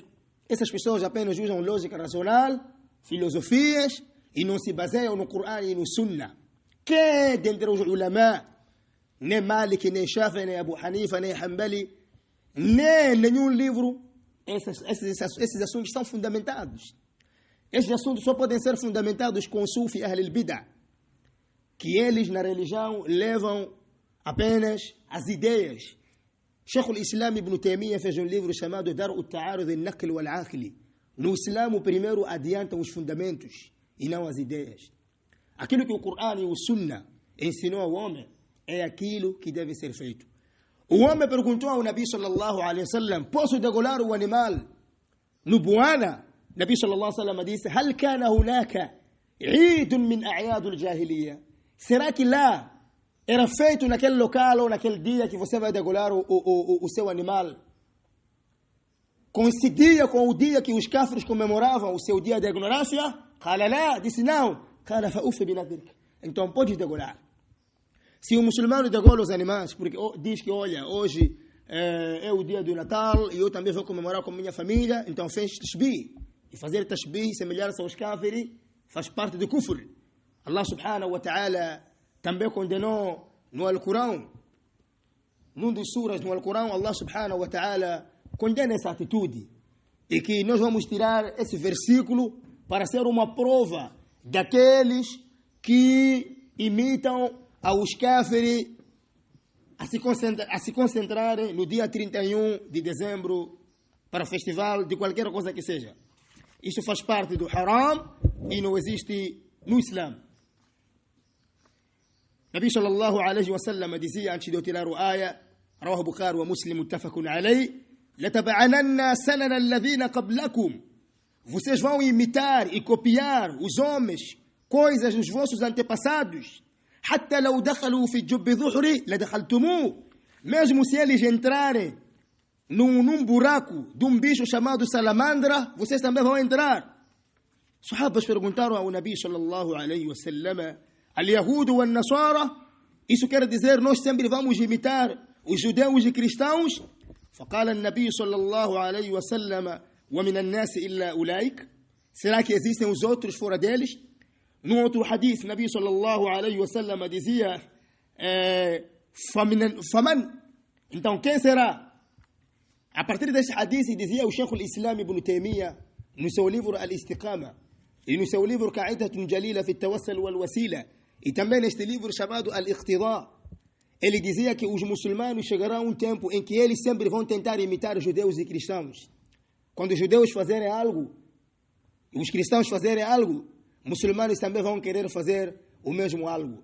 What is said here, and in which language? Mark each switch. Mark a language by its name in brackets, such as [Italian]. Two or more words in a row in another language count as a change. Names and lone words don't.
[Portuguese] Essas pessoas apenas usam lógica racional, filosofias e não se baseiam no Corão e no Sunnah. Que dentre os ulama, nem Malik, nem Shafi, nem Abu Hanifa, nem Hanbali, nem nenhum livro, esses assuntos são fundamentados. Esses assuntos só podem ser fundamentados com o Sufi [Arabic] أهل البدعة, [Portuguese] que eles na religião levam apenas as ideias. Sheikh al-Islam Ibn Taymiyyah fez um livro chamado Dar al-Ta'arud al-Naql wal-Aqli. No Islã, o primeiro adiantam os fundamentos e não as ideias. Aquilo que o Corão e o Sunnah ensinou ao homem é aquilo que deve ser feito. O homem perguntou ao Nabi [Arabic] صلى الله عليه وسلم: [Portuguese] posso degolar o animal no Buana? Nabi [Arabic] صلى الله عليه وسلم [Portuguese] disse: [Arabic] هل كان هناك عيد من أعياد الجاهلية? [Portuguese] Será que lá era feito naquele local ou naquele dia que você vai degolar o seu animal? Coincidia com o dia que os kafirs comemoravam o seu dia de ignorância? [Arabic] قال لا, [Portuguese] disse não. [Arabic] قال فأوف بنذرك. [Portuguese] Então pode degolar. Se o muçulmano degola os animais, porque diz que, olha, hoje é o dia do Natal e eu também vou comemorar com minha família, então fez tashbih. E fazer tashbih, semelhar-se aos kafirs, faz parte do kufr. [Arabic] الله سبحانه وتعالى [Portuguese] também condenou no Alcorão, num dos suras no Alcorão, [Arabic] الله سبحانه وتعالى [Portuguese] condena essa atitude. E que nós vamos tirar esse versículo para ser uma prova daqueles que imitam aos kafirs a se concentrarem no dia 31 de dezembro para o festival de qualquer coisa que seja. Isso faz parte do haram e não existe no Islã. Nabi [Arabic] صلى الله عليه وسلم [Portuguese] dizia antes de eu tirar a ayah, [Arabic] رواه بخاري ومسلم متفق عليه: لتبعنن سنن الذين قبلكم. [Portuguese] Vocês vão imitar e copiar os homens, coisas dos vossos antepassados. [Arabic] حتى لو دخلوا في الجب ظهري لدخلتموه. [Portuguese] Mesmo se eles entrarem num buraco de um bicho chamado salamandra, vocês também vão entrar. Sahabas perguntaram ao Nabi [Arabic] صلى الله عليه وسلم: اليهود والنصارى? [Portuguese] Isso quer dizer nós sempre vamos imitar os judeus e cristãos? [Arabic] فقال النبي صلى الله عليه وسلم: ومن الناس إلا أولئك. [Portuguese] Será que existem os outros fora deles? Num outro hadith, Nabi [Arabic] صلى الله عليه وسلم [Portuguese] dizia: faman. Então quem será? A partir desse hadith dizia o Sheikh al-Islam Ibn Taymiyyah no seu livro Al-Istiqama e no seu livro Qa'idatun Jalila fi at-Tawassul wal-Wasila e também neste livro chamado Al-Iqtida. Ele dizia que os muçulmanos chegarão um tempo em que eles sempre vão tentar imitar os judeus e cristãos. Quando os judeus fazerem algo e os cristãos fazerem algo, muçulmanos também vão querer fazer o mesmo algo.